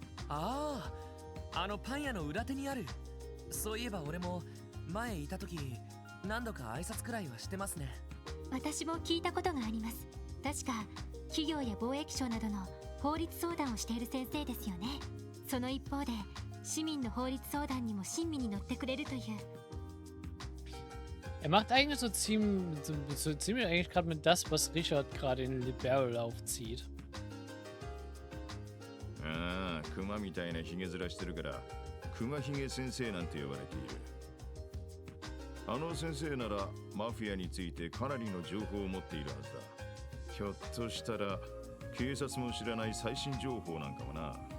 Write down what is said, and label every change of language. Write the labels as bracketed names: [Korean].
[Japanese] ああ、あのパン屋の裏手にある。そういえば俺も前いた時何度か挨拶くらいはしてますね。私も聞いたことがあります。確か企業や貿易省などの法律相談をしている先生ですよね。その一方で市民の法律相談にも親身に乗ってくれるという。 [German] Macht eigentlich so ziemlich eigentlich gerade mit das, was Richard gerade in Liberl aufzieht. [Japanese] ああ、クマみたいなヒゲ面してるからクマヒゲ先生なんて呼ばれている。あの先生ならマフィアについてかなりの情報を持っているはずだ。ひょっとしたら警察も知らない最新情報なんかもな。